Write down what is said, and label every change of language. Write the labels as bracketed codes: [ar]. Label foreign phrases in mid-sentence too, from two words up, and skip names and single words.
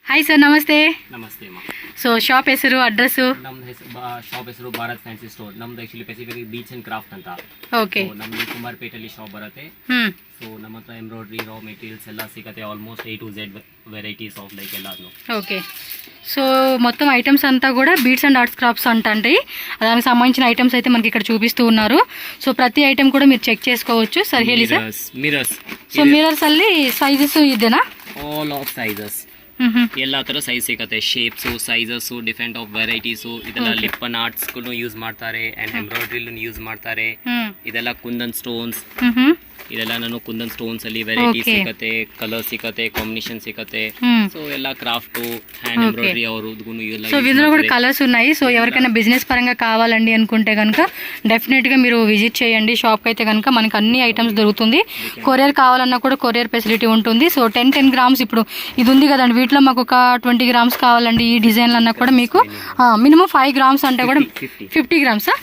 [kn] ಹಾಯ್ ಸರ್, ನಮಸ್ತೆ. ನಮಸ್ತೆ ಅಮ್ಮ. ಸೊ ಶಾಪ್ ಹೆಸರು, ಅಡ್ರೆಸ್? ನಮ್ದು ಶಾಪ್ ಹೆಸರು ಭಾರತ್ ಫ್ಯಾನ್ಸಿ ಸ್ಟೋರ್. ನಮ್ದು [en] actually specific beads and craft [kn] ಅಂತ. ಓಕೆ. ನಮ್ದು ಕುಮಾರ್ಪೇಟೆಯಲ್ಲಿ ಶಾಪ್ ಬರುತ್ತೆ. ಸೊ ನಮ್ಮ ಹತ್ರ ಎಂಬ್ರಾಯ್ಡ್ರಿ, [en] raw materials [kn] ಎಲ್ಲ ಸಿಗುತ್ತೆ. [en] almost A to Z varieties of like ಎಲ್ಲಾನು. [te] ఓకే. సో మొత్తం ఐటమ్స్ అంతా కూడా [en] beads and arts crafts [te] అంటండి. దానికి సంబంధించిన ఐటమ్స్ అయితే మనకి ఇక్కడ చూపిస్తూ ఉన్నారు. సో ప్రతి ఐటమ్ కూడా మీరు చెక్ చేసుకోవచ్చు. సర్ [kn] ಹೇಳಿ ಸರ್. ಮಿರರ್ಸ್. ಸೊ ಮಿರರ್ಸ್ ಅಲ್ಲಿ ಸೈಜಸ್ ಇದೆನಾ? [en] all of sizes. [kn] ಎಲ್ಲ ತರ ಸೈಜ್ ಸಿಗುತ್ತೆ. [en] shapes, sizes, different of varieties. [kn] ಇದೆಲ್ಲ ಲಿಪ್ಪನ್ ಆರ್ಟ್ಸ್ ಯೂಸ್ ಮಾಡ್ತಾರೆ ಅಂಡ್ ಎಂಬ್ರಾಯ್ಡ್ರಿ ಯೂಸ್ ಮಾಡ್ತಾರೆ. ಇದೆಲ್ಲ ಕುಂದನ್ ಸ್ಟೋನ್ಸ್. ಇದೆಲ್ಲ ನಾನು ಕುಂದನ್ ಸ್ಟೋನ್ಸ್ ಅಲ್ಲಿ ವೆರೈಟಿ ಸಿಗುತ್ತೆ, ಕಲರ್ ಸಿಗುತ್ತೆ, ಕಾಂಬಿನೇషన్ ಸಿಗುತ್ತೆ. [en] సో ಎಲ್ಲ craft, hand embroidery [te] సో ఇందులో కూడా కలర్స్ ఉన్నాయి. సో ఎవరికైనా బిజినెస్ పరంగా కావాలండి అనుకుంటే కనుక డెఫినెట్ గా మీరు విజిట్ చేయండి షాప్ అయితే కనుక. మనకి అన్ని ఐటమ్స్ దొరుకుతుంది. కొరియర్ కావాలన్నా కూడా [en] courier facility [te] ఉంటుంది. సో 10 గ్రామ్స్ ఇప్పుడు ఇది ఉంది కదండి, వీటిలో మాకు ఒక 20 గ్రామ్స్ కావాలండి ఈ డిజైన్లు అన్నా కూడా మీకు మినిమం 5 గ్రామ్స్ అంటే కూడా 50 గ్రామ్సా?